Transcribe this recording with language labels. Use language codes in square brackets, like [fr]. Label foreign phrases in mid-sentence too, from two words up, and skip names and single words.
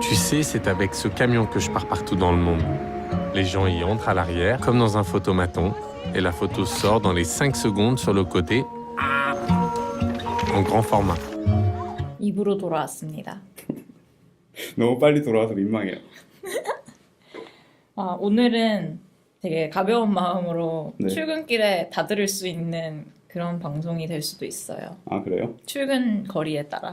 [fr] sais, c'est avec ce camion que je pars partout dans le monde. Les gens y entrent à l'arrière, comme dans un photomaton, et la photo sort dans les 5 secondes sur le côté, en grand format. [ko] 입으로 돌아왔습니다. 너무 빨리 돌아와서 민망해요. 오늘은 되게 가벼운 마음으로 네. 출근길에 다 들을 수 있는 그런 방송이 될 수도 있어요. 아, 그래요? 출근 거리에 따라.